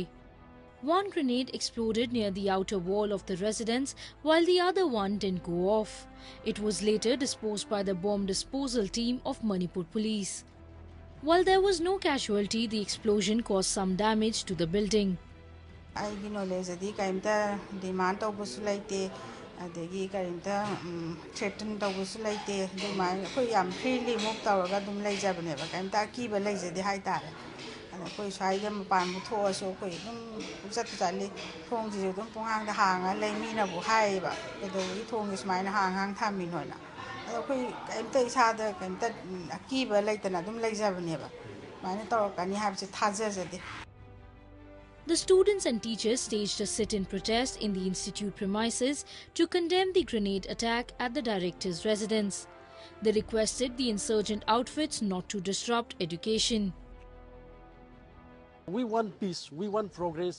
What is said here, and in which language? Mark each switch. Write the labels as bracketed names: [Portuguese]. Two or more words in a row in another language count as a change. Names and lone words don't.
[English] One grenade exploded near the outer wall of the residence, while the other one didn't go off. It was later disposed by the bomb disposal team of Manipur police. While there was no casualty, the explosion caused some damage to the building. [Manipuri] ꯑꯩꯒꯤ ꯅꯣꯂꯦꯖꯗꯤ ꯀꯔꯤꯝꯇ ꯗꯤꯃꯥꯟ ꯇꯧꯕꯁꯨ ꯂꯩꯇꯦ ꯑꯗꯒꯤ ꯀꯔꯤꯝꯇ ꯊ꯭ꯔꯦꯇꯟ ꯇꯧꯕꯁꯨ ꯂꯩꯇꯦ ꯑꯗꯨꯃꯥꯏꯅ ꯑꯩꯈꯣꯏ ꯌꯥꯝ [English] freely move [Manipuri] ꯇꯧꯔꯒ ꯑꯗꯨꯝ ꯂꯩꯖꯕꯅꯦꯕ ꯀꯔꯤꯝꯇ ꯑꯀꯤꯕ ꯂꯩꯖꯗꯦ ꯍꯥꯏꯇꯥꯔꯦ ꯑꯗ ꯑꯩꯈꯣꯏ ꯁ꯭ꯋꯥꯏꯗ ꯃꯄꯥꯟꯕꯨ ꯊꯣꯛꯑꯁꯨ ꯑꯩꯈꯣꯏ ꯑꯗꯨꯝ ꯆꯠꯄꯨ ꯆꯠꯂꯤ ꯊꯣꯡꯁꯤꯁꯨ ꯑꯗꯨꯝ ꯄꯨꯡꯍꯥꯡꯗ ꯍꯥꯡꯉ ꯂꯩ ꯃꯤꯅꯕꯨ ꯍꯥꯏꯌꯦꯕ ꯀꯩꯗꯧꯕꯒꯤ ꯊꯣꯡꯁꯦ ꯁꯨꯃꯥꯏꯅ ꯍꯥꯡ ꯊꯝꯃꯤꯅꯣꯅ ꯑꯗꯣ ꯑꯩꯈꯣꯏ ꯀꯔꯤꯝꯇ ꯏꯁꯥꯗ ꯀꯔꯤꯝꯇ ꯑꯀꯤꯕ ꯂꯩꯇꯅ ꯑꯗꯨꯝ ꯂꯩꯖꯕꯅꯦꯕ ꯁꯨꯃꯥꯏꯅ ꯇꯧꯔꯛꯀꯅꯤ ꯍꯥꯏꯕꯁꯦ ꯊꯥꯖꯖꯗꯦ. [English] The students and teachers staged a sit-in protest in the institute premises to condemn the grenade attack at the director's residence. They requested the insurgent outfits not to disrupt education. We want peace, we want progress.